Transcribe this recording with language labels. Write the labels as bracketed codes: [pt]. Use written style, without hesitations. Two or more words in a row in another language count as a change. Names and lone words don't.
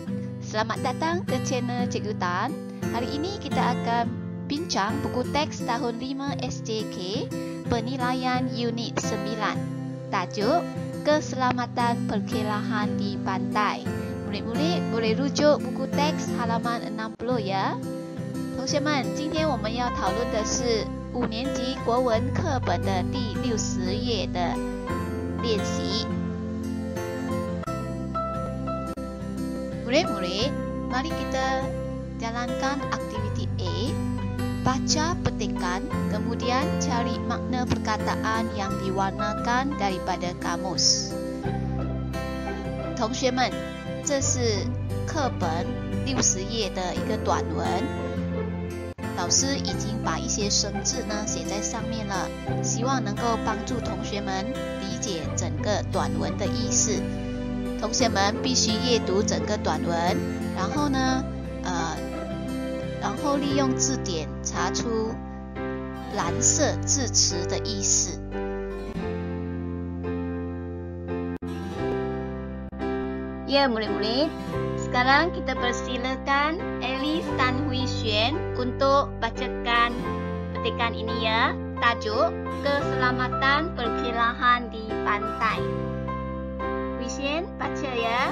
[ms] Selamat datang ke channel Cikgu Tan. Hari ini kita akan bincang buku teks tahun 5 SJK penilaian unit 9. Tajuk Keselamatan Perkelahan di Pantai. Murid-murid boleh rujuk buku teks halaman 60 呀。 [zh] 同学们，今天我们要讨论的是5年级国文课本的第60页的练习。 [ms] Murid-murid, mari kita jalankan aktiviti A. Baca petikan, kemudian cari makna perkataan yang diwarnakan daripada kamus. [zh] 同学们，这是课本60页的一个短文。老师已经把一些生字呢写在上面了，希望能够帮助同学们理解整个短文的意思。同学们必须阅读整个短文，然后呢，利用字典查出蓝色字词的意思。 [ms] Ya, murid-murid, sekarang kita persilakan Alice Tan Hui Xuan untuk bacakan petikan ini ya. Tajuk Keselamatan Perkelahan di Pantai. Hui Xuan, baca ya.